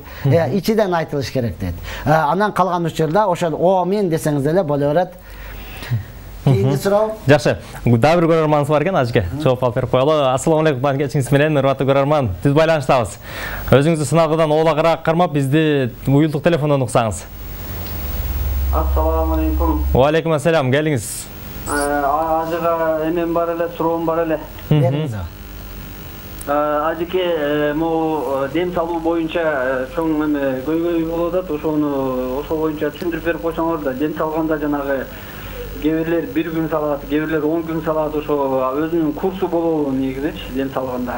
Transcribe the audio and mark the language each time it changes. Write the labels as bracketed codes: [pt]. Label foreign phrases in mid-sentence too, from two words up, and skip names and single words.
[ky] Ичиден айтылыш керек дейт. Анан калган учурда ошол омин десеңиз эле боло берет. Кейинги суроо. Жакшы. Дагы бир көрөрманыбыз бар экен, ажыке. Жооп алып берип коелу. [ar] السلام عليكم, [ky] кечиңиз менен, урматтуу көрөрман. Биз байланыштабыз. Өзүңүздү сыналгыдан ooлагыраак кармап, бизди уюлдук телефондон уксаңыз. [ar] السلام عليكم. وعليكم السلام, [ky] келиңиз. Ажыга эмен бар эле, суроом бар эле. Бериңиз. Ажыке, могу дем салуу боюнча чоң эме көйгөй болуп атат, ошол боюнча түшүндүрүп берип койсоңор да, дем салганда жанагы кээ-бирлер 1 күн салат, кээ-бирлер 10 күн салат, ошо өзүнүн курсу болобу негизичи дем салганда.